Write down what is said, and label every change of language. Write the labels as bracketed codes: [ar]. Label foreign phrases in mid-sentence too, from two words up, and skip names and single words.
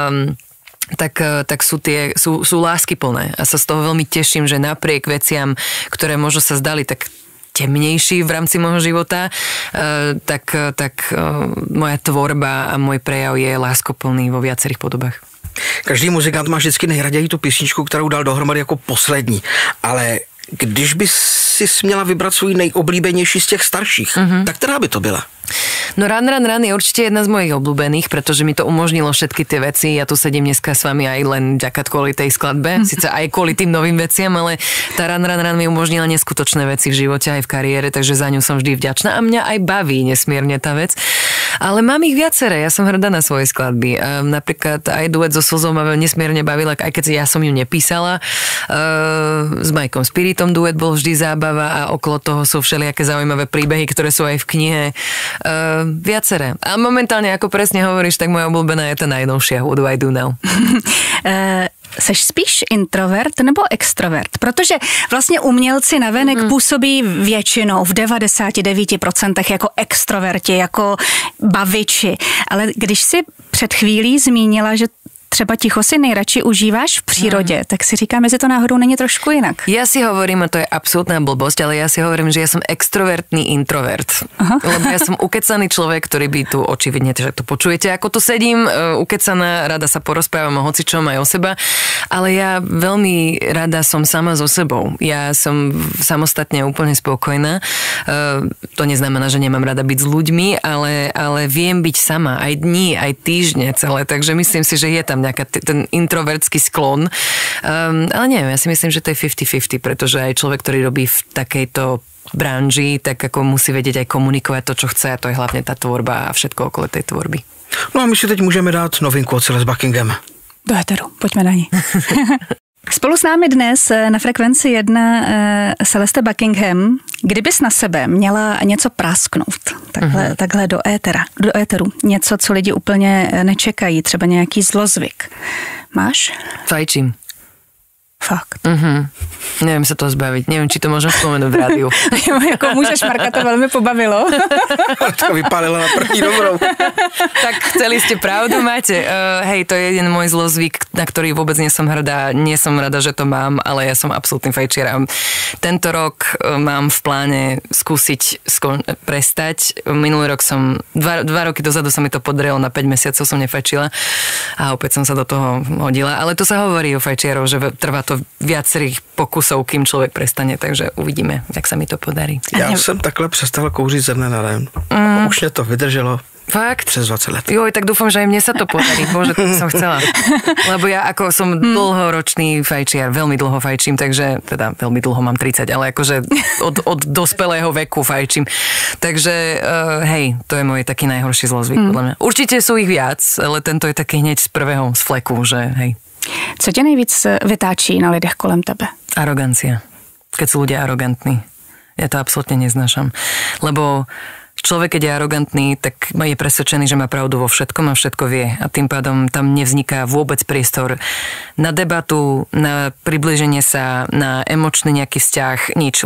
[sk] tak sú láskyplné a sa z toho veľmi teším, že napriek veciam, ktoré možno sa zdali tak temnejší v rámci môjho života, tak moja tvorba a môj prejav je láskoplný vo viacerých podobách. [cs] Každý muzikant má vždycky nejraději tu písničku, kterou dal dohromady jako poslední, ale když by si směla vybrat svůj nejoblíbenější z těch starších, tak která by to byla? [sk] No Run je určite jedna z mojich obľúbených, pretože mi to umožnilo všetky tie veci. Ja tu sedím dneska s vami aj len vďaka kvôli tej skladbe, síce aj kvôli tým novým veciam, ale tá Run mi umožnila neskutočné veci v živote aj v kariére, takže za ňu som vždy vďačná a mňa aj baví nesmierne tá vec. Ale mám ich viaceré, ja som hrdá na svoje skladby. Napríklad aj duet so Slzou ma nesmierne bavila, aj keď ja som ju nepísala. S Majkom Spiritom duet bol vždy zábava a okolo toho sú všelijaké zaujímavé príbehy, ktoré sú aj v knihe. Viaceré. A momentálne, ako presne hovoríš, tak moja obľúbená je tá najnovšia What Do I Do Now. [cs] Seš spíš introvert nebo extrovert? Protože vlastně umělci navenek působí většinou v 99% jako extroverti, jako baviči. Ale když si před chvílí zmínila, že třeba ticho si nejradši užíváš v přírodě, tak si říkám, jestli to náhodou není trošku jinak. [sk] Ja si hovorím, a to je absolútna blbosť, ale ja si hovorím, že ja som extrovertný introvert. Aha. Lebo ja som ukecaný človek, ktorý by tu očividne, že to počujete, ako tu sedím, ukecaná, rada sa porozprávam o hocičom aj o seba, ale ja veľmi rada som sama so sebou. Ja som samostatne úplne spokojná. To neznamená, že nemám rada byť s ľuďmi, ale viem byť sama aj dní, aj týždne celé, takže myslím si, že je tam nejaká ten introvertský sklon. Ale neviem, ja si myslím, že to je 50-50, pretože aj človek, ktorý robí v takejto branži, tak ako musí vedieť aj komunikovať to, čo chce, a to je hlavne tá tvorba a všetko okolo tej tvorby. [cs] No a my si teď můžeme dát novinku od Celeste Buckingham. Do éteru, pojďme na ní. Spolu s námi dnes na Frekvenci 1 Celeste Buckingham. Kdybys na sebe měla něco prasknout, takhle do éteru, něco, co lidi úplně nečekají, třeba nějaký zlozvyk, máš? [sk] Fajčím. [cs] Fakt. [sk] Neviem sa toho zbaviť. Neviem, či to môžem spomenúť v rádiu. Jako môžeš, Marka, to veľmi pobavilo. [cs] To vypálila na první dobrou. [sk] Tak chceli ste pravdu, máte. Hej, to je jeden môj zlozvyk, na ktorý vôbec nie som hrdá. Nie som rada, že to mám, ale ja som absolútny fajčiar. Tento rok mám v pláne skúsiť prestať. Minulý rok dva roky dozadu sa mi to podarilo, na 5 mesiacov som nefajčila a opäť som sa do toho hodila. Ale to sa hovorí o fajčiarov, že trvá to viacerých pokusov, kým človek prestane, takže uvidíme, jak sa mi to podarí. Ja som [cs] takhle prestal kouřit ze dne na den. Už mě to vydrželo. Fakt? Přes 20 let. [sk] Joj, tak dúfam, že aj mne sa to podarí. Bože, to som chcela. Lebo ja ako som dlhoročný fajčiar, veľmi dlho fajčím, takže teda veľmi dlho mám 30, ale akože od dospelého veku fajčím. Takže hej, to je môj taký najhorší zlozvyk, podľa mňa. Určite sú ich viac, ale tento je taký hneď z prvého z fleku, že hej. [cs] Co tě nejvíc vytáčí na lidech kolem tebe? [sk] Arogancia. Keď sú ľudia arogantní. Ja to absolútne neznášam. Lebo človek, keď je arogantný, tak je presvedčený, že má pravdu vo všetkom a všetko vie. A tým pádom tam nevzniká vôbec priestor na debatu, na približenie sa, na emočný nejaký vzťah, nič.